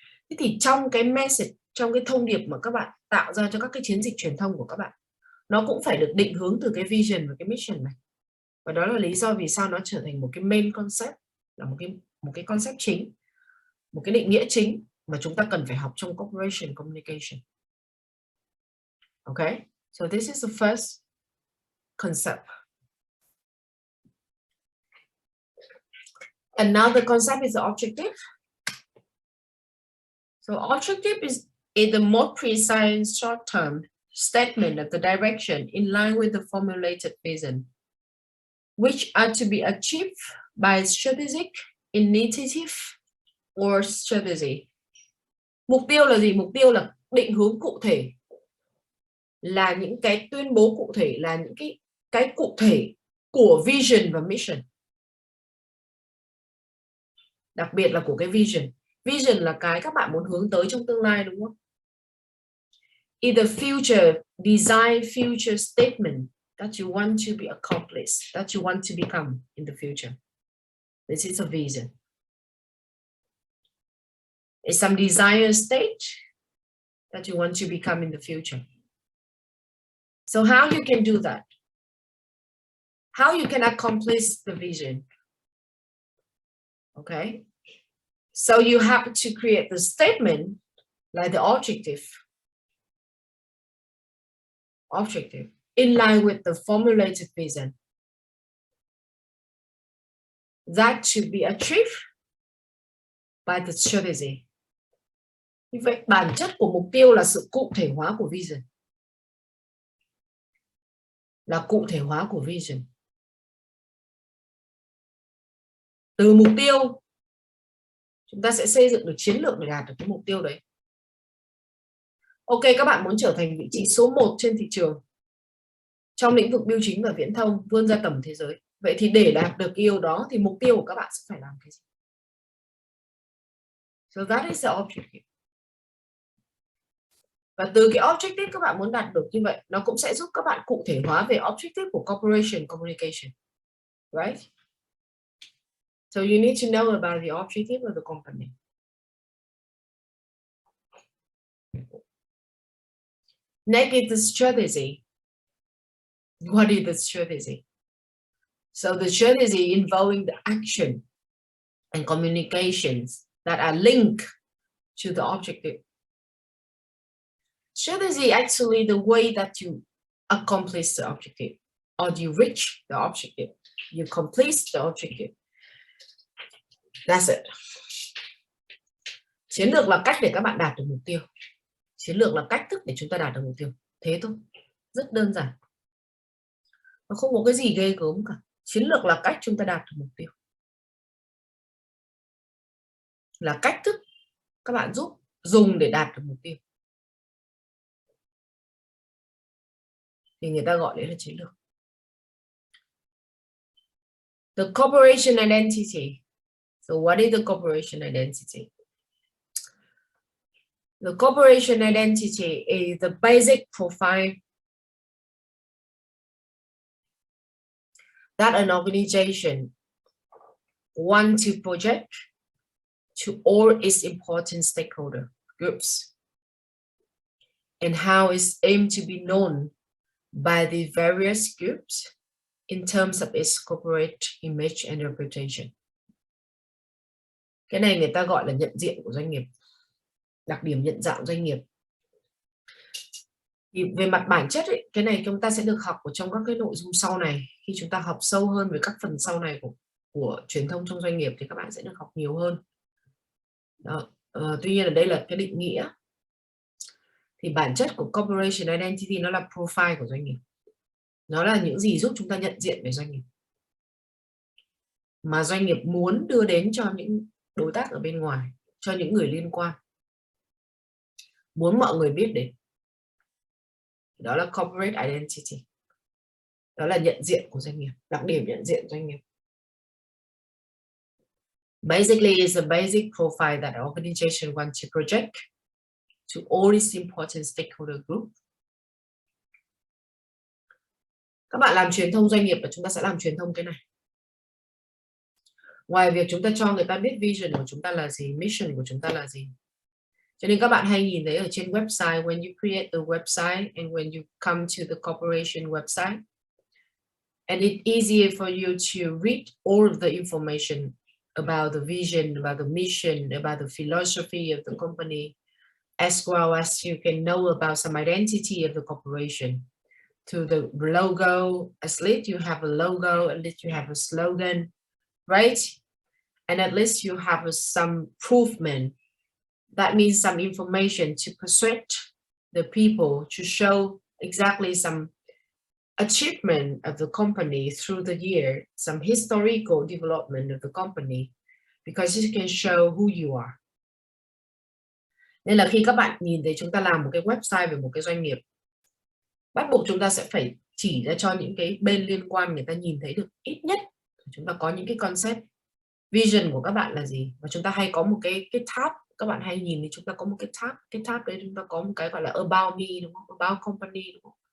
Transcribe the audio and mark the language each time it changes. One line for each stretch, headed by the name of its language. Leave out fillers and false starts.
Vietnamese: Thế thì trong cái message, trong cái thông điệp mà các bạn tạo ra cho các cái chiến dịch truyền thông của các bạn, nó cũng phải được định hướng từ cái vision và cái mission này. Và đó là lý do vì sao nó trở thành một cái main concept, là một cái concept chính, một cái định nghĩa chính mà chúng ta cần phải học trong corporation communication.
English: Okay, so this is the first concept. Another concept is the objective. So objective is the more precise short-term statement of the direction in line with the formulated vision, which are to be achieved by strategic initiative or strategy.
Vietnamese: Mục tiêu là gì? Mục tiêu là định hướng cụ thể, là những cái tuyên bố cụ thể, là những cái cụ thể của vision và mission. Đặc biệt là của cái vision. Vision là cái các bạn muốn hướng tới trong tương lai, đúng không?
English: Either future design, future statement that you want to be accomplished, that you want to become in the future. This is a vision. It's some desire state that you want to become in the future. So how you can do that? How you can accomplish the vision? Okay. So you have to create the statement like the objective in line with the formulated vision that should be achieved by the strategy.
Vietnamese: Như vậy bản chất của mục tiêu là sự cụ thể hóa của vision. Là cụ thể hóa của vision. Từ mục tiêu chúng ta sẽ xây dựng được chiến lược để đạt được cái mục tiêu đấy. Ok, các bạn muốn trở thành vị trí số 1 trên thị trường trong lĩnh vực bưu chính và viễn thông, vươn ra tầm thế giới. Vậy thì để đạt được yêu đó thì mục tiêu của các bạn sẽ phải làm cái gì?
English: So that is the objective.
Vietnamese: Và từ cái objective các bạn muốn đạt được như vậy, nó cũng sẽ giúp các bạn cụ thể hóa về objective của corporation communication.
English: Right? So you need to know about the objective of the company. Next is the strategy. What is the strategy? So the strategy involving the action and communications that are linked to the objective. Strategy actually the way that you accomplish the objective, or you reach the objective, you complete the objective. That's it.
Vietnamese: Chiến lược là cách để các bạn đạt được mục tiêu. Chiến lược là cách thức để chúng ta đạt được mục tiêu. Thế thôi. Rất đơn giản. Nó không có cái gì ghê gớm cả. Chiến lược là cách chúng ta đạt được mục tiêu. Là cách thức các bạn giúp dùng để đạt được mục tiêu thì người ta gọi đấy là chiến lược.
English: The corporation identity. So what is the corporation identity? The corporation identity is the basic profile that an organization wants to project to all its important stakeholder groups, and how it's aimed to be known by the various groups in terms of its corporate image and reputation.
Vietnamese: Cái này người ta gọi là nhận diện của doanh nghiệp, đặc điểm nhận dạng doanh nghiệp. Thì về mặt bản chất ấy, cái này chúng ta sẽ được học ở trong các cái nội dung sau này. Khi chúng ta học sâu hơn về các phần sau này của truyền thông trong doanh nghiệp thì các bạn sẽ được học nhiều hơn. Đó. Tuy nhiên ở đây là cái định nghĩa. Thì bản chất của corporation identity nó là profile của doanh nghiệp. Nó là những gì giúp chúng ta nhận diện về doanh nghiệp, mà doanh nghiệp muốn đưa đến cho những đối tác ở bên ngoài, cho những người liên quan, muốn mọi người biết đến. Đó là corporate identity. Đó là nhận diện của doanh nghiệp, đặc điểm nhận diện doanh nghiệp.
English: Basically, it's a basic profile that an organization wants to project to all its important stakeholder group.
Vietnamese: Các bạn làm truyền thông doanh nghiệp và chúng ta sẽ làm truyền thông cái này. Ngoài việc chúng ta cho người ta biết vision của chúng ta là gì, mission của chúng ta là gì. Cho nên các bạn hay nhìn thấy ở trên website,
English: when you create the website and when you come to the corporation website, and it's easier for you to read all of the information about the vision, about the mission, about the philosophy of the company, as well as you can know about some identity of the corporation. To the logo, at least you have a logo, at least you have a slogan, right? And at least you have some proofment. That means some information to persuade the people to show exactly some achievement of the company through the year, some historical development of the company, because you can show who you are.
Vietnamese: Nên là khi các bạn nhìn thấy chúng ta làm một cái website về một cái doanh nghiệp, bắt buộc chúng ta sẽ phải chỉ ra cho những cái bên liên quan người ta nhìn thấy được ít nhất chúng ta có những cái concept, vision của các bạn là gì. Và chúng ta hay có một cái tab, các bạn hay nhìn thì chúng ta có một cái tab đấy chúng ta có một cái gọi là
English: about me,
Vietnamese: đúng không?
English: About company,
Vietnamese: đúng không?